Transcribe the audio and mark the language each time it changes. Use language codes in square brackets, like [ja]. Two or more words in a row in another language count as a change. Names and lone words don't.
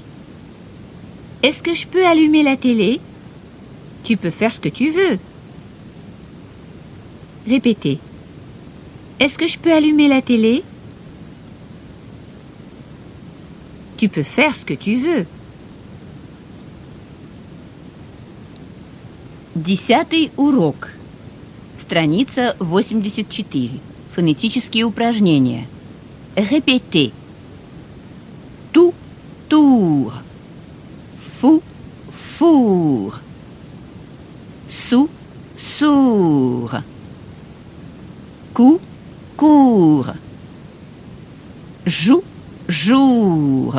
[fr] Est-ce que je peux allumer la télé? Tu peux faire ce que tu veux. Répétez. Est-ce que je peux allumer la télé? Tu peux faire ce que tu veux. [ru] 10-й урок. Страница 84. Фонетические упражнения. [fr] Répétez. Tout, tour. Fou, four. Sous, sourd. Cou, court. Joue, jour.